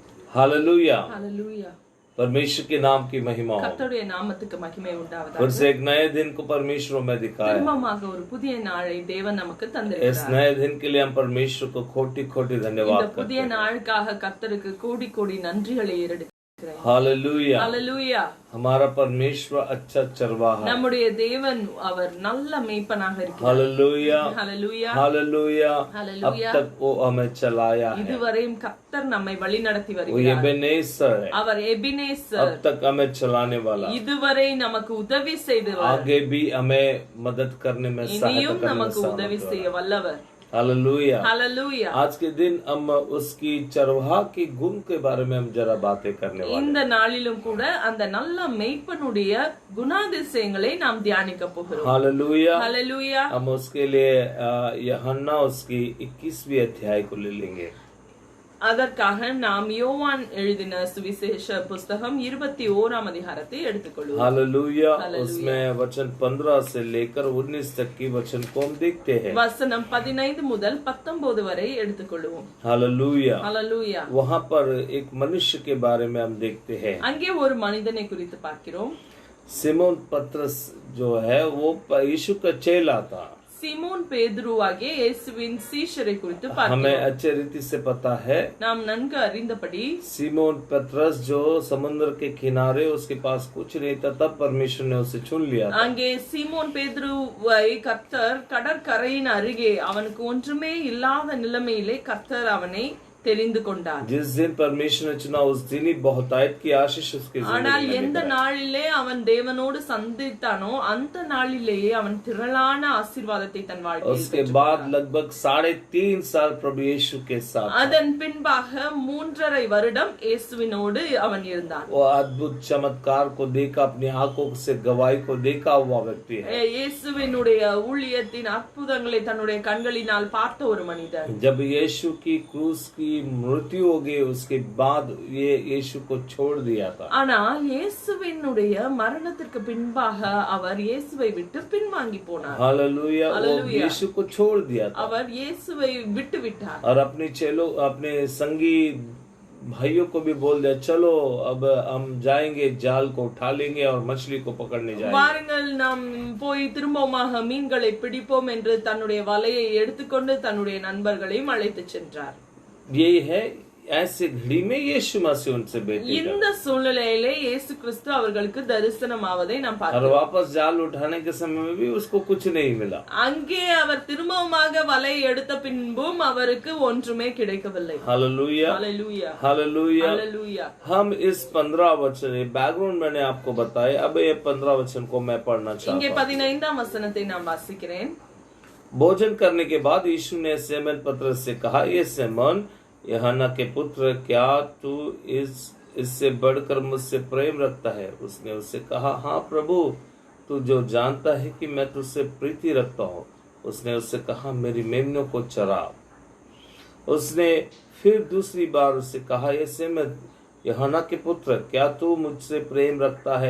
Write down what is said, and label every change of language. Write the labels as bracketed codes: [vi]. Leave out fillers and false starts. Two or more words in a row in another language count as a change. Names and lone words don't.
[hi] हालेलुया, हालेलुया। परमेश्वर के नाम की महिमा हो। [ta] கர்த்தருடைய நாமத்துக்கு மகிமை [hi] फिर [ta] உண்டாவதாக. [hi] से एक नए दिन को परमेश्वर में दिखाया। [ta] திரும்பமாக ஒரு புதிய நாளை தேவன் நமக்கு [hi] इस [ta] தந்திருக்கிறார். [hi] नए दिन के लिए हम परमेश्वर को खोटी खोटी [ta] இந்த [hi] धन्यवाद करते [ta] புதிய [hi] हैं। [ta] நாளுக்காக கர்த்தருக்கு கோடி கோடி நன்றிகளை ஏறெடுக்கிறேன். [hi] हालेलुया, हालेलुया। हमारा परमेश्वर अच्छा चरवाहा है। [ta] நம்முடைய தேவன் அவர் நல்ல மேய்ப்பனாக இருக்கிறார். [hi] हालेलुया, हालेलुया, हालेलुया। हालेलुया। अब तक वो हमें चलाया है। [ta] இதுவரையும் கர்த்தர் நம்மை வழிநடத்தி [hi] वो [ta] வருகிறார். [hi] एबेनेसर है, [ta] அவர் எபினேசர். [hi] अब तक हमें चलाने वाला, [ta] இதுவரை நமக்கு உதவி செய்தவர். [hi] आगे भी हमें मदद करने में सहायता [ta] இனியும் [hi] करने में [ta] நமக்கு உதவி செய்ய [hi] समर्थ है। [ta] வல்லவர். [hi] हालेलुया। हालेलुया। आज के दिन हम उसकी चरवाहा की गुण के बारे में हम जरा बातें करने वाले [ta] இந்த [hi] हैं। [ta] நாளிலும் கூட அந்த நல்ல மேய்ப்பனுடைய குணாதிசயங்களை நாம் தியானிக்க போகிறோம். [hi] हालेलुया। हालेलुया। हम उसके लिए यूहन्ना उसकी 21वीं अध्याय को ले लेंगे। [ta] அதற்காக நாம் யோவான் எழுதின சுவிசேஷ புஸ்தகம் 21ஆம் அதிகாரத்தை எடுத்துக்கொள்வோம். [hi] हालेलुया। हालेलुया। उसमें वचन 15 से लेकर 19 तक की वचन को हम देखते हैं। [ta] வசனம் 15 முதல் 19 வரை எடுத்துக்கொள்வோம். [hi] हालेलुया। हालेलुया। वहाँ पर एक मनुष्य के बारे में हम देखते हैं। [ta] அங்கே ஒரு மனிதனை குறித்து பார்க்கிறோம். [hi] सिमोन पतरस जो है वो यीशु का चेला था। [ta] சிமோன் பேதுருவாகிய இயேசுவின் சீஷரை குறித்து [hi] हमें [ta] பார்க்கிறோம். [hi] अच्छे रीति से पता है [ta] நாம் நன்கு அறிந்தபடி [hi] सिमोन पतरस जो समुद्र के किनारे उसके पास कुछ नहीं था, तब परमेश्वर ने उसे चुन लिया था। [ta] அங்கே சீமோன் பேதுருவை கர்த்தர் கடற்கரையின் அருகே அவனுக்கு ஒன்றுமே இல்லாத நிலைமையிலே கர்த்தர் அவனை தெரிந்து கொண்டார். [hi] जिस दिन परमेश्वर ने चुना उस दिन ही बहुतायत की आशीष उसके [ta] ஆனால் [hi] जिंदगी में [ta] எந்த [hi] लेकर आया। [ta] நாளிலே அவன் தேவனோடு சந்தித்தானோ அந்த நாளிலேயே அவன் திரளான ஆசீர்வாதத்தை தன் வாழ்க்கையில் [hi] उसके [ta] பெற்றுக் [hi] बाद [ta] கொண்டான். [hi] लगभग 3.5 साल प्रभु यीशु के साथ था। [ta] அதன் பின்பாக 3.5 வருடம் இயேசுவினோடு அவன் இருந்தான். [hi] वो अद्भुत चमत्कार को देखा, अपनी आंखों से गवाही को देखा हुआ व्यक्ति है। [ta] இயேசுவினுடைய ஊழியத்தின் அற்புதங்களை தன்னுடைய கண்களினால் பார்த்த ஒரு மனிதன். [hi] जब यीशु की क्रूस की मृत्यु हो गई उसके बाद ये यीशु को छोड़ दिया था। [ta] ஆனால் இயேசுவினுடைய மரணத்திற்கு பின்பாக அவர் இயேசுவை விட்டு பின்வாங்கி போனார். [hi] हालेलुया। वो हालेलुया। यीशु को छोड़ दिया था [ta] அவர் இயேசுவை விட்டு விட்டார். [hi] और अपने चेलों अपने संगी भाइयों को भी बोल दिया, चलो अब हम जाएंगे, जाल को उठा लेंगे और मछली को पकड़ने जाएंगे। [ta] வாருங்கள் நாம் போய் திரும்பமாக மீன்களை பிடிப்போம் என்று தன்னுடைய வலையை எடுத்துக்கொண்டு தன்னுடைய நண்பர்களையும் அழைத்து சென்றார். [hi] ये है ऐसे घड़ी में यीशु मसीह उनसे भेटेगा [ta] இந்த சூழ்நிலையிலே இயேசு கிறிஸ்து அவர்களுக்கு தரிசனமாவதை நாம் [hi] और [ta] பார்க்கிறோம். [hi] वापस जाल उठाने के समय में भी उसको कुछ नहीं मिला। [ta] அங்கே அவர் திரும்பமாக வலை எடுத்த பின்பும் அவருக்கு ஒன்றுமே கிடைக்கவில்லை. [hi] हालेलुया, हालेलुया, हालेलुया। हालेलुया। हम इस 15 वचन बैकग्राउंड मैंने आपको बताया, अब ये 15 वचन को मैं पढ़ना [ta] இங்கே [hi] चाहता हूँ। [ta] 15ஆம் वचनத்தை நான் வாசிக்கிறேன். [hi] भोजन करने के बाद यीशु ने सिमोन पतरस से कहा, ये सिमोन यूहन्ना के पुत्र, क्या तू इससे बढ़कर मुझसे प्रेम रखता है? उसने उससे कहा, हाँ प्रभु, तू जो जानता है कि मैं तुझसे प्रीति रखता हूँ। उसने उससे कहा, मेरी मेमनों को चरा। उसने फिर दूसरी बार उससे कहा, ये सिमोन यूहन्ना के पुत्र, क्या तू मुझसे प्रेम रखता है?